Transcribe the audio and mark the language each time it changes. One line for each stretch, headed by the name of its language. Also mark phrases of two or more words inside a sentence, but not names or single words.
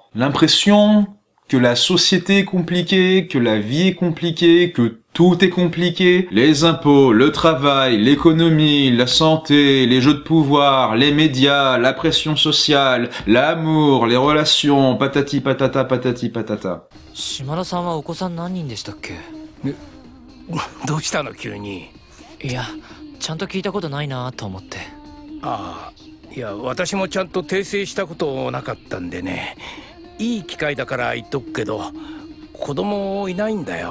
French: L'impression que la société est compliquée, que la vie est compliquée, que tout est compliqué. Les impôts, le travail, l'économie, la santé, les jeux de pouvoir, les médias, la pression sociale, l'amour, les relations, patati patata, patati patata.
Japanese: 島田さんはお子さん何人でしたっけ? どうしたの急に? いや、ちゃんと聞いたことないなと思って。ああ、いや、私もちゃんと訂正したことなかったんでね。いい機会だから言っとくけど、子供いないんだよ。